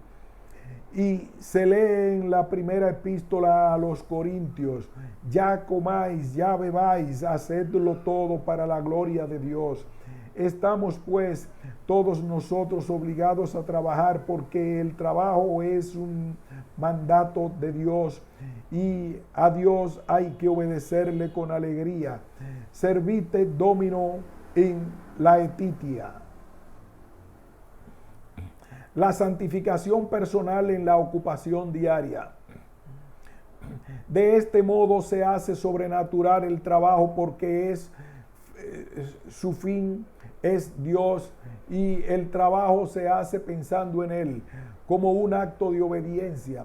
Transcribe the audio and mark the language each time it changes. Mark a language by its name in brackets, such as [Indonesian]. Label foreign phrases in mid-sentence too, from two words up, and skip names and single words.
[Spanish] Y se lee en la primera epístola a los Corintios: ya comáis, ya bebáis, hacedlo todo para la gloria de Dios. Estamos pues todos nosotros obligados a trabajar, porque el trabajo es un mandato de Dios y a Dios hay que obedecerle con alegría. [Latin] Servite Domino in laetitia. [Spanish] La santificación personal en la ocupación diaria. De este modo se hace sobrenatural el trabajo, porque su fin es Dios, y el trabajo se hace pensando en Él como un acto de obediencia.